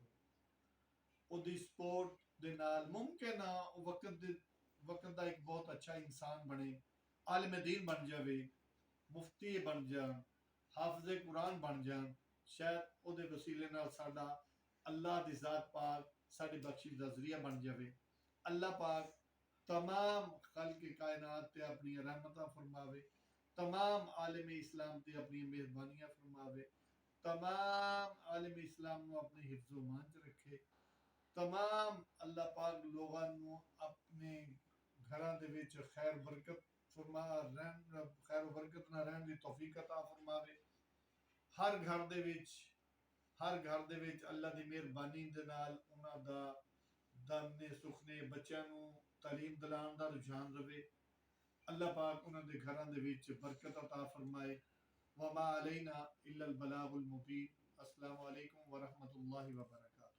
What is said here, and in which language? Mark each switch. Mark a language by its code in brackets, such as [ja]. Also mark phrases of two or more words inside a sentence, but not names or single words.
[pa] ਉਹਦੀ ਸਪੋਰਟ ਦੇ ਨਾਲ ਮੁਮਕਿਨ ਆ ਉਹ ਵਕਤ ਦਾ ਇੱਕ ਬਹੁਤ ਅੱਛਾ ਇਨਸਾਨ ਬਣੇ, ਆਲਿਮ ਦੀਨ ਬਣ ਜਾਵੇ, ਮੁਫਤੀ ਬਣ ਜਾਣ, ਹਾਫਿਜ਼ ਕੁਰਾਨ ਬਣ ਜਾਣ। ਸ਼ਾਇਦ ਉਹਦੇ ਵਸੀਲੇ ਨਾਲ ਸਾਡਾ ਅੱਲਾਹ ਦੀ ਜ਼ਾਤ ਪਾਕ ਸਾਡੀ ਬਖਸ਼ਿਸ਼ ਦਾ ਜ਼ਰੀਆ ਬਣ ਜਾਵੇ। ਅੱਲਾਹ ਪਾਕ ਤਮਾਮ ਖ਼ਲਕ ਕਾਇਨਾਤ ਤੇ ਆਪਣੀ ਰਹਿਮਤ ਫ਼ਰਮਾਵੇ, ਤਮਾਮ ਆਲਮ ਇਸਲਾਮ ਤੇ ਆਪਣੀ ਮਿਹਰਬਾਨੀਆਂ ਫ਼ਰਮਾਵੇ, ਤਮਾਮ ਆਲਮ ਇਸਲਾਮ ते अपनी मेहरबानियां फरमावे, तमाम आलम इस्लाम ਨੂੰ ਆਪਣੇ ਹਿਫਜ਼ੋ ਮਾਨ ਚ ਰੱਖੇ। ਤਮਾਮ ਅੱਲਾਹ ਪਾਕ ਲੋਕਾਂ ਨੂੰ ਆਪਣੇ ਘਰਾਂ ਦੇ ਵਿੱਚ ਖੈਰ ਬਰਕਤ ਫ਼ਰਮਾ ਰਹਿਣ, ਖ਼ੈਰ ਬਰਕਤ ਨਾ ਰਹਿਣ ਦੀ ਤੌਫ਼ੀਕ ਅਤਾ ਫ਼ਰਮਾਵੇ। ਹਰ ਘਰ ਦੇ ਵਿੱਚ, ਹਰ ਘਰ ਦੇ ਵਿੱਚ ਅੱਲਾ ਦੀ ਮਿਹਰਬਾਨੀ ਦੇ ਨਾਲ ਉਹਨਾਂ ਦਾ ਦਾਨੇ ਸੁਖਨੇ ਬੱਚਿਆਂ ਨੂੰ ਤਾਲੀਮ ਦਿਲਾਉਣ ਦਾ ਰੁਝਾਨ ਰਵੇ। ਅੱਲਾਹ ਪਾਕ ਉਹਨਾਂ ਦੇ ਘਰਾਂ ਦੇ ਵਿੱਚ ਬਰਕਤ ਅਤਾ ਫਰਮਾਏ। [ar] وما علينا إلا البلاغ المبين. السلام عليكم ورحمة الله وبركاته.